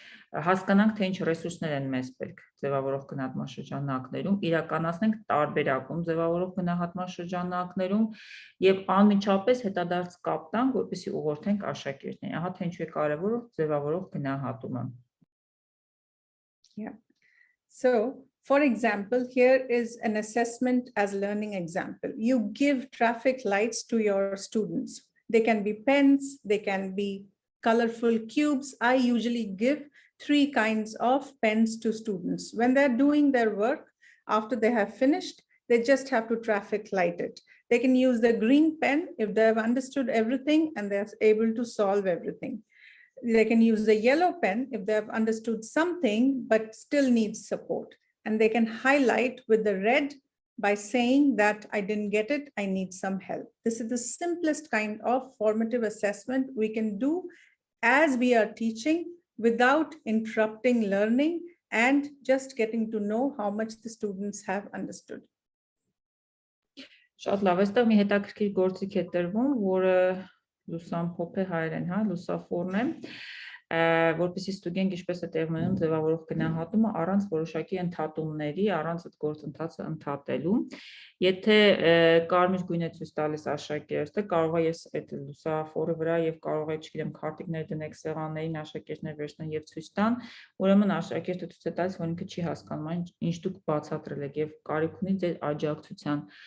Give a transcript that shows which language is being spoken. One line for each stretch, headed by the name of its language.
Armenian: Հասկանանք, թե ինչ ռեսուրսներ են մեզ պետք ձևավորող գնահատման շրջանակներում, իրականացնենք տարբերակում ձևավորող գնահատման շրջանակներում եւ անմիջապես հետադարձ կապ տանք, որպեսզի ուղղորդենք աշակերտներին։ Ահա թե ինչու է կարեւոր ձևավորող գնահատումը։
English: Yeah. So, for example, here is an assessment as learning example. You give traffic lights to your students. They can be pens, they can be colorful cubes. I usually give 3 kinds of pens to students. When they're doing their work, after they have finished, they just have to traffic light it. They can use the green pen if they have understood everything and they're able to solve everything. They can use the yellow pen if they have understood something but still needs support. And they can highlight with the red by saying that I didn't get it, I need some help. This is the simplest kind of formative assessment we can do as we are teaching without interrupting learning and just getting to know how much the students have understood.
Armenian: Շատ լավ, այստեղ մի հետաքրքիր գործիք է տրվում, որը լուսամփոփ է հայերեն, հա, լուսաֆորն է, որպեսզի ստուգենք ինչպես է տեղի ունենում ձևավորող գնահատումը առանց որոշակի ընդհատումների, առանց այդ գործընթացը ընդհատելու։ Եթե կարմիր գույն է ցույց տալիս աշակերտը, կարող է ես այդ լուսաֆորի վրա եւ կարող է, չգիտեմ, քարտիկներ դնեք սեղաններին, աշակերտներ վերցնեն եւ ցույց տան, ուրեմն աշակերտը ցույց է տալիս, որ ինքը չի հասկանում, ինչ դուք բացատրել եք եւ կարիք ունի ձեր աջակցության։